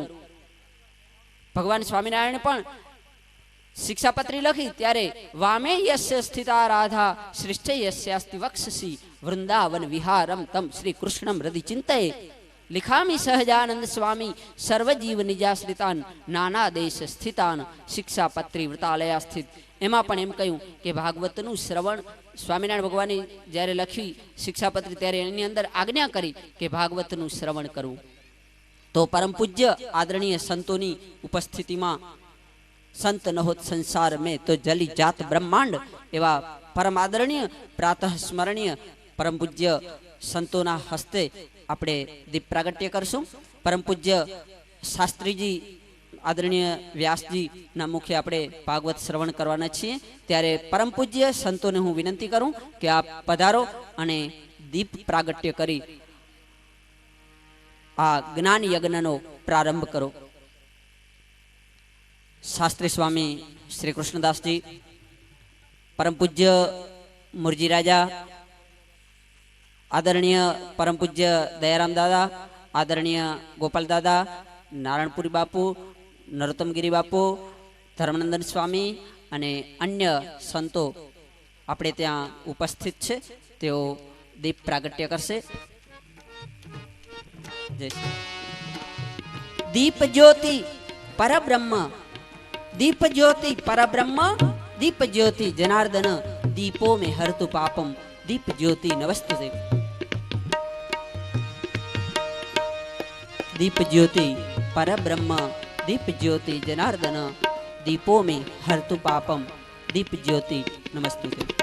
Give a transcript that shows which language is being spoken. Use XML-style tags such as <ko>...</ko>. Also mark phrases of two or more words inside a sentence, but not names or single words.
<gu>ભગવાન સ્વામિનારાયણ પણ શિક્ષાપત્રી લખી ત્યારે</gu> <sa>वामे यस्य स्थिता राधा श्रेष्ठ यस्यास्ति वक्षसी वृंदावन विहारम तम श्री कृष्णम हृदि चिंतये लिखामी सहजानंद स्वामी सर्वजीव निजाश्रितान नाना देश स्थितान शिक्षापत्री वृतालया स्थित।</sa> <gu>એમાં પણ એમ કહ્યું કે ભાગવતનું શ્રવણ સ્વામિનારાયણ ભગવાને જ્યારે લખી શિક્ષાપત્રી ત્યારે એની અંદર આજ્ઞા કરી કે ભાગવતનું શ્રવણ કરવું। તો પરમ પૂજ્ય આદરણીય સંતોની ઉપસ્થિતિમાં</gu> <hi>संत न होत संसार में तो जली जात ब्रह्मांड</hi> <gu>એવા પરમ આદરણીય પ્રાતઃ સ્મરણીય પરમ પૂજ્ય સંતોના હસ્તે આપણે દીપ પ્રાગટ્ય કરશું। પરમ પૂજ્ય શાસ્ત્રીજી આદરણીય વ્યાસજી ના મુખે આપણે ભાગવત શ્રવણ કરવાના છીએ। ત્યારે પરમ પૂજ્ય સંતોને હું વિનંતી કરું કે આપ પધારો અને દીપ પ્રાગટ્ય કરી આ જ્ઞાન યજ્ઞનો પ્રારંભ કરો। શાસ્ત્રી સ્વામી શ્રી કૃષ્ણદાસ જી, પરમ પૂજ્ય મુરજી રાજા, આદરણીય પરમ પૂજ્ય દયારામ દાદા, આદરણીય ગોપાલ દાદા, નારાયણપુરી બાપુ, નરોત્તમગિરી બાપુ, ધર્મનંદન સ્વામી અને અન્ય સંતો આપણે ત્યાં ઉપસ્થિત છે। તેઓ દીપ પ્રાગટ્ય કરશે।</gu> <sa>दीप ज्योति परब्रह्म, दीप ज्योति परब्रह्म, दीप ज्योति जनार्दन, दीपों में हरतु पापम, दीप ज्योति नमस्तुते। दीप ज्योति परब्रह्म, दीप ज्योति जनार्दन, दीपों में हरतु पापम, दीप ज्योति नमस्तुते।</sa>